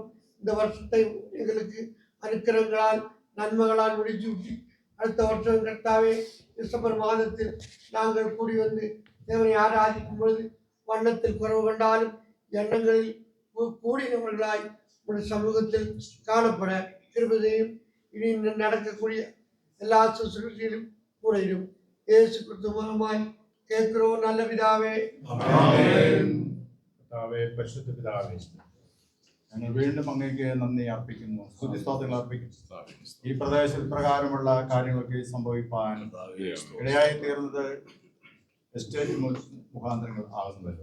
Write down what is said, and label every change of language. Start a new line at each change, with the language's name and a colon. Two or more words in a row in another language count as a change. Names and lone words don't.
Tamil: இந்த வருஷத்தை எங்களுக்கு அனுக்கிரகங்களால் நன்மைகளால் முடிச்சுவிட்டு அடுத்த வருஷம் கர்த்தாவே டிசம்பர் மாதத்தில் நாங்கள் கூடி வந்து தேவனை ஆராதிக்கும் பொழுது வண்ணத்தில் குறைவு கொண்டாலும் எண்ணங்களில் கூடினவர்களாய் உடைய சமூகத்தில் காணப்பட கிருபையும் இனி நடக்கக்கூடிய எல்லா சுசுறுத்திலும் கூட இருக்கும். இயேசு கிறிஸ்து மூலமாய் கேட்கிறோம் நல்ல பிதாவே.
Malayalam: പരിശുദ്ധ പിതാവേ, ഞങ്ങൾ വീണ്ടും അങ്ങേക്ക് നന്ദി അർപ്പിക്കുന്നു, സ്തുതിസ്തോത്രങ്ങൾ അർപ്പിക്കുന്നു. ഈ പ്രദേശത്ത് പ്രകാരമുള്ള കാര്യങ്ങളൊക്കെ സംഭവിപ്പാൻ ഇടയായി തീർന്നത് എസ്റ്റേറ്റ് മുഖാന്തരങ്ങൾ ആകുന്നത്.